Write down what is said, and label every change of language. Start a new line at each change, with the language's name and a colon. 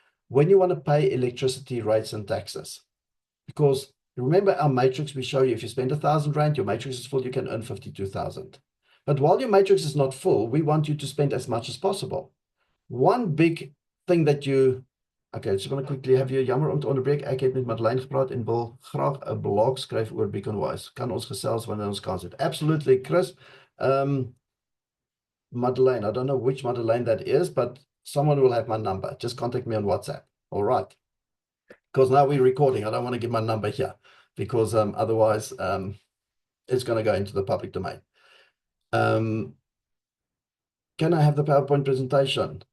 English: When you want to pay electricity rates and taxes. Because remember our matrix we show you, if you spend R1,000, your matrix is full, you can earn 52,000. But while your matrix is not full, we want you to spend as much as possible. One big thing that you... Okay, just want to quickly have you
Afrikaans: jammer om te onderbreek. Ek het met Madeleine gepraat en wil graag 'n blog skryf oor BeeCoinWise. Kan ons gesels wanneer ons kans het?
English: Absolutely, Chris. Madeleine. I don't know which Madeleine that is, but someone will have my number. Just contact me on WhatsApp. All right. Because now we're recording. I don't want to give my number here because otherwise it's going to go into the public domain. Can I have the PowerPoint presentation?